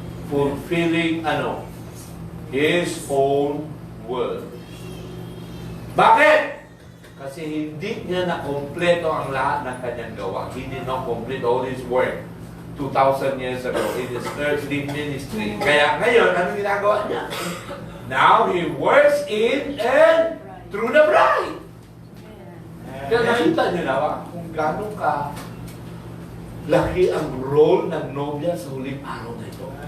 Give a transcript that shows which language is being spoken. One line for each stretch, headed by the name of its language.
English: Fulfilling, His own word.
Filipino: Bakit? Kasi hindi niya na-kompleto ang lahat ng kanyang gawa.
English: He did not complete all His work 2,000 years ago in His earthly ministry.
Filipino: Kaya ngayon, anong ginagawa niya?
English: Now, He works in and through the bride.
Filipino: Kaya nakita niyo na ba kung gano'n ka laki ang role ng nobya sa huling araw na ito.